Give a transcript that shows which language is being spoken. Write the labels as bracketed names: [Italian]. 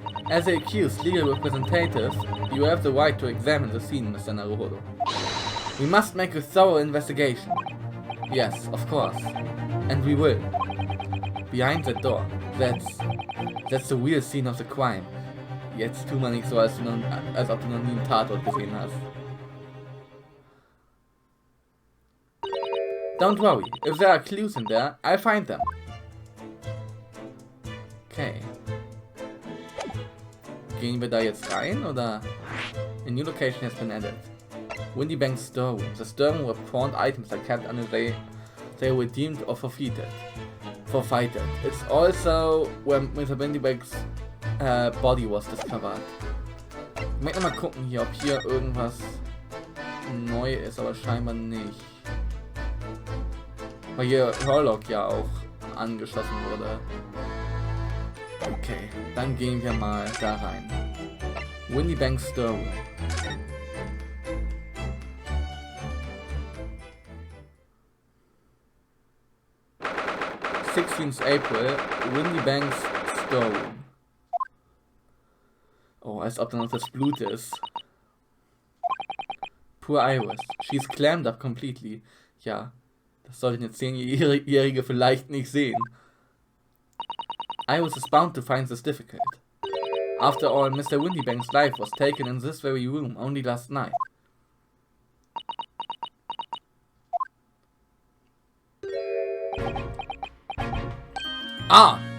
[English] As the accused legal representative, you have the right to examine the scene, Mr. Naruhodo. We must make a thorough investigation. Yes, of course. And we will. Behind that door. That's the real scene of the crime. [German] Jetzt tu mal nicht so, als ob du noch nie einen Tatort gesehen hast. [English] Don't worry, if there are clues in there, I'll find them. Okay. [German] Gehen wir da jetzt rein, oder? [English] A new location has been added. Windybank's storeroom. The storeroom where pawned items are kept until they were deemed or forfeited. It's also where Mr. Windybank's body was discovered. [German] Ich möchte mal gucken hier, ob hier irgendwas neu ist, aber scheinbar nicht. Weil hier Hurlock ja auch angeschossen wurde. Okay, dann gehen wir mal da rein. [English] Windybank's Storeroom. th April, Windybank's Storeroom. [German] Oh, als ob da noch das Blut ist. [English] Poor Iris. She's clammed up completely. [German] Ja. Das sollte eine 10-Jährige vielleicht nicht sehen. [English] Iris is bound to find this difficult. After all, Mr. Windybank's life was taken in this very room only last night. Ah!